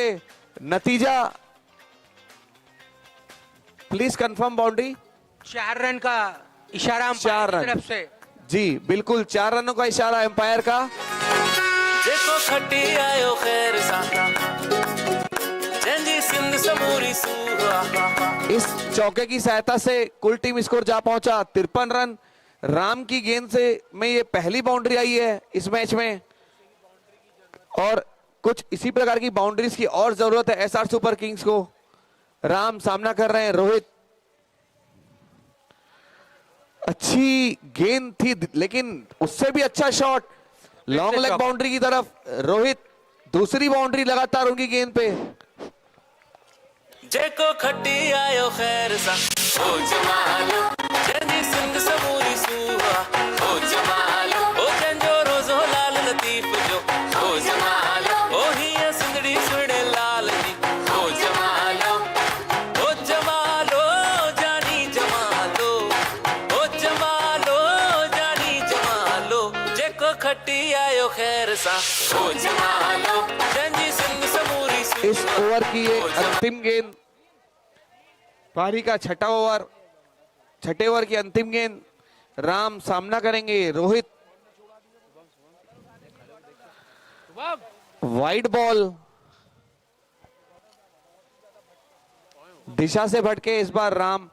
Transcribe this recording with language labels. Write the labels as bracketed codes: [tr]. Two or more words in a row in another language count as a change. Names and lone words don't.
[hi] नतीजा [en] please confirm boundary. [hi] 4 रन का इशारा 4 रन तरफ से। जी बिल्कुल 4 रनों का इशारा एम्पायर का। [sd] देखो खट्टी आयो खैर सा जंजी सिंध समूरी सूहा। [hi] इस चौके की सहायता से कुल टीम स्कोर जा पहुंचा 53 रन। राम की गेंद से में ये पहली बाउंड्री आई है इस मैच में, और कुछ इसी प्रकार की बाउंड्रीज की और जरूरत है एसआर सुपर किंग्स को। राम सामना कर रहे हैं रोहित। अच्छी गेंद थी लेकिन उससे भी अच्छा शॉट [en] long leg boundary [hi] की तरफ। रोहित दूसरी बाउंड्री लगातार उनकी गेंद पे। [sd] जेको खट्टी आयो खैर सा ओ जमालो जंजी सिंध समूरी सूहा ओ जमालो ओ जंजो रोजो लाल लतीफ जो ओ जमालो ओ हिया सिंधड़ी सुने लाल जी ओ जमालो जानी जमालो ओ जानी जमालो जेको खट्टी आयो खैर सा ओ जमालो जंजी सिंध समूरी सूहा। [hi] इस ओवर की ये अंतिम गेंद, पारी का छठा ओवर, छठे ओवर की अंतिम गेंद। राम सामना करेंगे रोहित। [en] wide ball, [hi] दिशा से भटके इस बार राम।